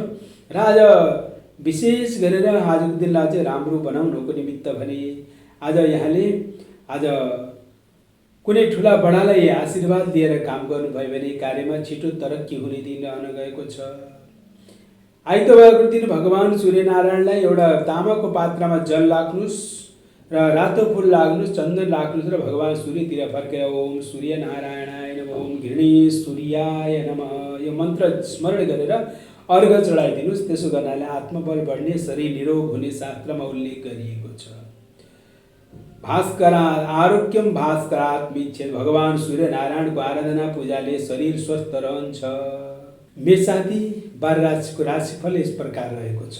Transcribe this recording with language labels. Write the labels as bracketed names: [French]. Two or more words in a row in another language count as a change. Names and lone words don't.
[Nepali] र आज विशेष गरेर आजको दिनलाई चाहिँ राम्रो बनाउनको निमित्त भने आज यहाँले आज कुनै ठुला बडालाई आशीर्वाद दिएर काम गर्नुभयो भने कार्यमा छिटो तरक्की हुने दिन रहन गएको छ। आइतबारको दिन भगवान सूर्यनारायणलाई एउटा तामाको पात्रमा जल राख्नुस् र रातो फुल लाग्नुस्, चन्दन राख्नुस् र भगवान सूर्यतिर फर्केर [Sanskrit] ओम सूर्य नारायणाय नमः, ओम घृणी सूर्याय नमः [Nepali] यो मन्त्र स्मरण गरेर अर्घ चढाइदिनुस्। त्यसो गर्नाले आत्मबल बढ्ने, शरीर निरोग हुने शास्त्रमा उल्लेख गरिएको छ। [Sanskrit] भास्करा आरोग्यम भास्करात् मिच्छेत्, [Nepali] भगवान सूर्य नारायणको आराधना पूजाले शरीर स्वस्थ रहन्छ। मेष आदि 12 राशिको राशिफल यस प्रकार रहेको छ।